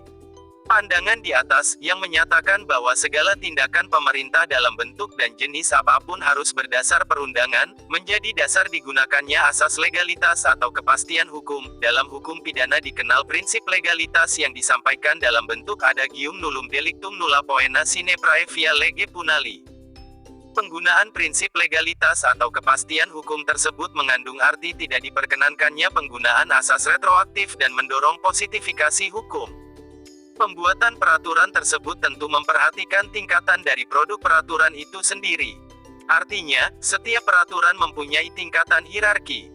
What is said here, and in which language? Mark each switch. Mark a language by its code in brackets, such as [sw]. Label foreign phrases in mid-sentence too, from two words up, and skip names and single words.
[id] Pandangan di atas, yang menyatakan bahwa segala tindakan pemerintah dalam bentuk dan jenis apapun harus berdasar perundangan, menjadi dasar digunakannya asas legalitas atau kepastian hukum. Dalam hukum pidana dikenal prinsip legalitas yang disampaikan dalam bentuk adagium [la] nullum delictum nulla poena sine prae via lege punali. [id] Penggunaan prinsip legalitas atau kepastian hukum tersebut mengandung arti tidak diperkenankannya penggunaan asas retroaktif dan mendorong positifikasi hukum. Pembuatan peraturan tersebut tentu memperhatikan tingkatan dari produk peraturan itu sendiri. Artinya, setiap peraturan mempunyai tingkatan hierarki.